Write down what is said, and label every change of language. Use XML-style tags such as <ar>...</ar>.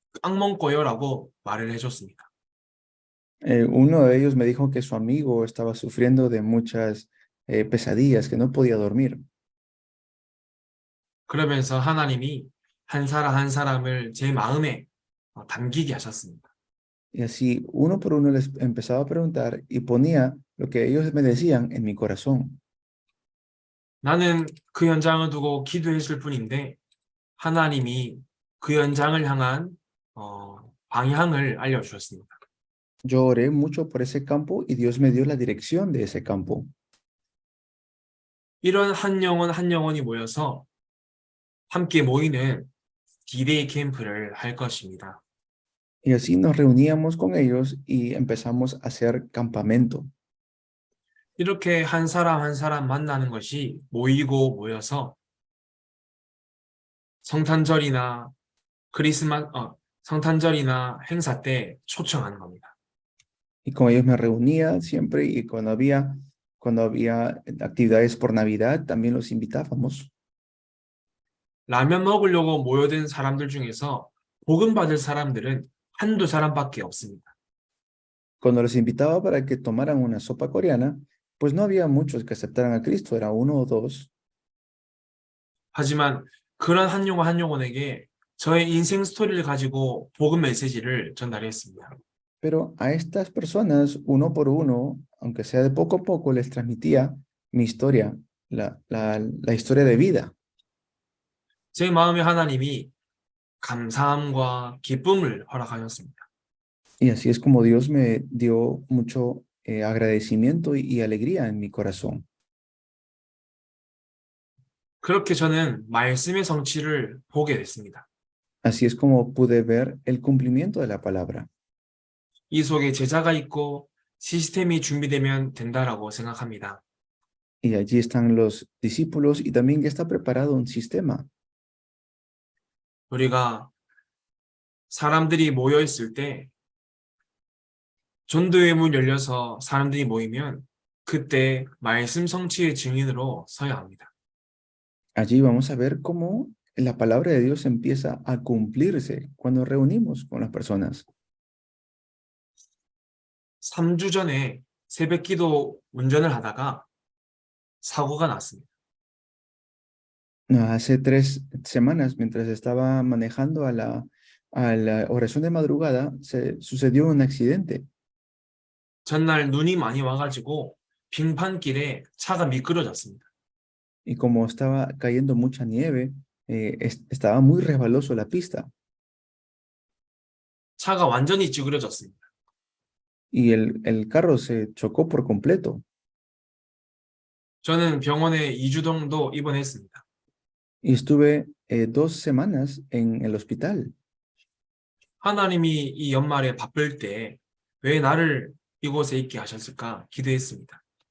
<ko>악몽 꿔요 라고 말을 해줬습니다.</ko> <es>Uno de ellos me dijo que su amigo estaba sufriendo de muchas pesadillas, que no podía dormir.</es> <ko>그러면서 하나님이 한 사람 한 사람을 제 마음에 담기게 하셨습니다.</ko> <es>Y así, uno por uno les empezaba a preguntar y ponía lo que ellos me decían en mi corazón.</es> <ko>나는 그 현장을 두고 기도했을 뿐인데 하나님이 그 현장을 향한 방향을 알려주셨습니다.</ko> <es>Yo oré mucho por ese campo y Dios me dio la dirección de ese campo.</es> <ko>이런 한 영혼이 모여서 함께 모이는 D-Day 캠프를 할 것입니다.</ko> <es>Y así nos reuníamos con ellos y empezamos a hacer campamento.</es> <ko>이렇게 한 사람 한 사람 만나는 것이 모여서 성탄절이나 성탄절이나 행사 때 초청하는 겁니다.</ko> <es>Y con ellos me reunía siempre y cuando había actividades por Navidad, también los invitábamos.</es> <ko>라면 먹으려고 모여든 사람들 중에서 복음 받을 사람들은 한두 사람밖에 없습니다.</ko> <es>Cuando los invitaba para que tomaran una sopa coreana, pues no había muchos que aceptaran a Cristo, era 1 o 2.</es> <ko>하지만 그런 한 영혼에게 저의 인생 스토리를 가지고 복음 메시지를 전달했습니다.</ko> <es>Pero a estas personas, 1 por 1, aunque sea de poco a poco, les transmitía mi historia, la historia de vida.</es> <ko>제 마음에 하나님이 감사함과 기쁨을 허락하셨습니다.</ko> <es>Y así es como Dios me dio mucho agradecimiento y alegría en mi corazón.</es> <ko>그렇게 저는 말씀의 성취를 보게 됐습니다.</ko> <es>Así es como pude ver el cumplimiento de la palabra.</es> <ko>이 속에 제자가 있고 시스템이 준비되면 된다라고 생각합니다.</ko> <es>Y allí están los discípulos y también ya está preparado un sistema.</es> <ko>우리가 사람들이 모여 있을 때 전도의 문 열려서 사람들이 모이면 그때 말씀 성취의 증인으로 서야 합니다.</ko> <es>Allí vamos a ver cómo la palabra de Dios empieza a cumplirse cuando reunimos con las personas.</es> <ko>3주 전에 새벽기도 운전을 하다가 사고가 났습니다.</ko> <es>Hace 3 semanas, mientras estaba manejando a la oración de madrugada, se sucedió un accidente.</es> <ko>전날 눈이 많이 와가지고 빙판길에 차가 미끄러졌습니다.</ko> <es>Y como estaba cayendo mucha nieve, estaba muy resbaloso la pista.</es> <ko>차가 완전히 찌그러졌습니다.</ko> <es>Y el carro se chocó por completo.</es> <ko>저는 병원에 2주 정도 입원했습니다.</ko> <es>Y estuve 2 semanas en el hospital.</es> <ko>하나님이 이 연말에 바쁠 때 왜 나를 이곳에 있게 하셨을까 기도했습니다.</ko>